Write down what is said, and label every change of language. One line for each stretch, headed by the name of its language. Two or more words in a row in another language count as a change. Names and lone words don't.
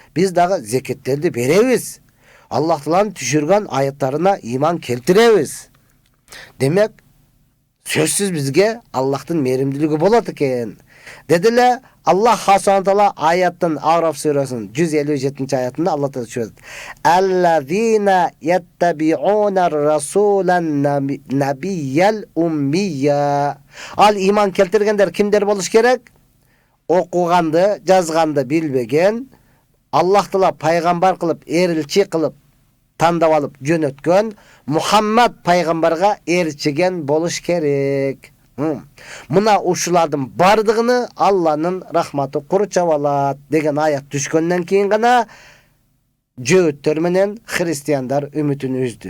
Kyrgyz: Биз дагы зекеттерди беребиз. Аллах Тааланын түшүргөн аяттарына иман келтиребиз. Демек, сөзсүз бизге Аллахтын мээримдүүлүгү болот экен. Дедиле, Аллах Таала аяттын А'раф сүрөсүнүн 157 аятында Аллах Таала сөйлөйт:
Arabic: "الذين يتبعون الرسول النبي الأمي."
Kyrgyz: Ал иман келтиргендер кимдер болуш керек? Окуганды, жазганды билбеген, Аллах Таала пайгамбар кылып, элчи кылып тандап алып жөнөткөн Мухаммад пайгамбарга элчиген болуш керек. Мына ушулардын бардыгыны Алланын рахматы курчап алат деген аят түшкөндөн кийин гана жөөттөр менен христиандар үмүтүн үздү.